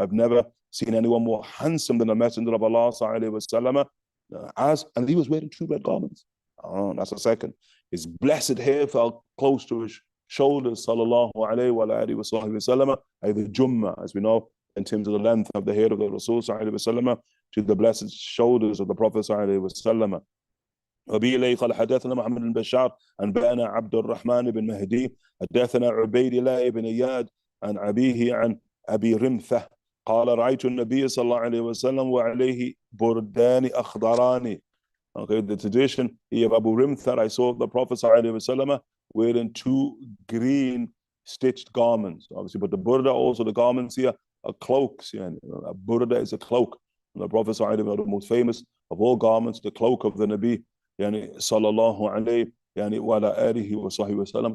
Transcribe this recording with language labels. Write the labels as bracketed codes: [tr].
[en] I've never seen anyone more handsome than the Messenger of Allah sallallahu alaihi wasallam, and he was wearing two red garments. Oh, that's a second. His blessed hair fell close to his shoulders, sallallahu alaihi wasallam, the Jummah, as we know, in terms of the length of the hair of the Rasul sallallahu alaihi wasallam to the blessed shoulders of the Prophet sallallahu alaihi wasallam. [ar] وبه إليه قال حدثنا محمد بن بشار أنبأنا عبد الرحمن بن مهدي حدثنا عبيد الله بن إياد عن أبيه عن أبي رمثة قال رأيت النبي صلى الله عليه وسلم وعليه بردان أخضران. [en] Okay, the tradition here of Abu Rimtha, I saw the Prophet sallallahu alaihi wasallam wearing two green stitched garments, obviously, but the burda also, the garments here are cloaks. Yani. A burda is a cloak. And the Prophet sallallahu alaihi wasallam, the most famous of all garments, the cloak of the Nabi, yani sallallahu alaihi yani wa ala alihi wa sahbihi wa sallam.